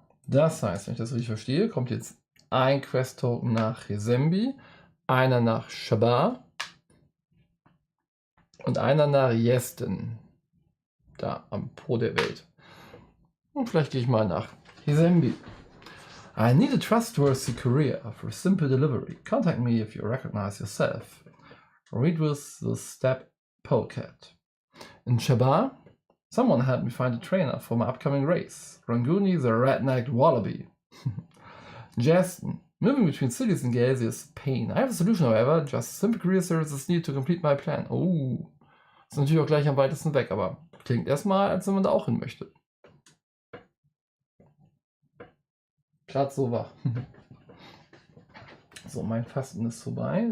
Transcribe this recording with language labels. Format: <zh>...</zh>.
<de>Das heißt, wenn ich das richtig verstehe, kommt jetzt ein Quest-Token nach Resembi, einer nach Shabar und einer nach Yesten, da am Po der Welt. Und vielleicht gehe ich mal nach Resembi.</de> <en>I need a trustworthy courier for simple delivery. Contact me if you recognize yourself. Read with the step polecat. In Shabar, someone helped me find a trainer for my upcoming race. Ranguni the red-necked wallaby. Jeston, Moving between cities in Galzyr is pain. I have a solution, however. Just simple career services need to complete my plan.</en> <de>Oh, ist natürlich auch gleich am weitesten weg, aber klingt erstmal, als wenn man da auch hin möchte. Gerade so wach. So, mein Fasten ist vorbei.</de>